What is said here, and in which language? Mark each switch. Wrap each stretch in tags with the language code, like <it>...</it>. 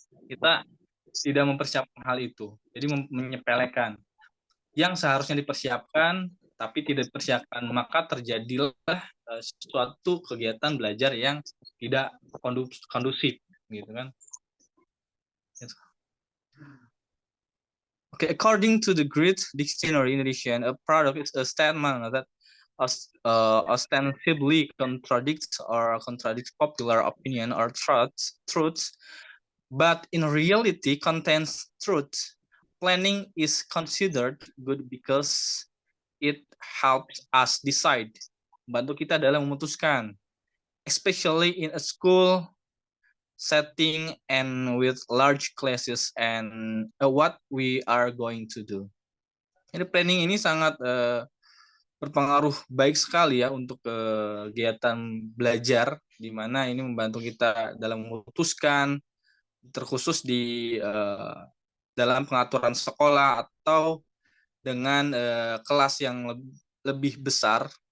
<id>Kita tidak mempersiapkan hal itu, jadi menyepelekan. Yang seharusnya dipersiapkan, tapi tidak dipersiapkan, maka terjadilah suatu kegiatan belajar yang tidak kondusif, gitu kan?</id> <en>Okay, according to the Great Dictionary in edition, a paradox is a statement that ostensibly contradicts popular opinion or truths, but in reality contains truth. Planning is considered good because it helps us decide,</en> <id>bantu kita dalam memutuskan,</id> <en>especially in a school setting and with large classes and what we are going to do.</en> <id>Jadi planning ini sangat berpengaruh baik sekali ya untuk kegiatan belajar, di mana ini membantu kita dalam memutuskan, terkhusus di dalam pengaturan sekolah atau dengan kelas yang lebih besar,</id>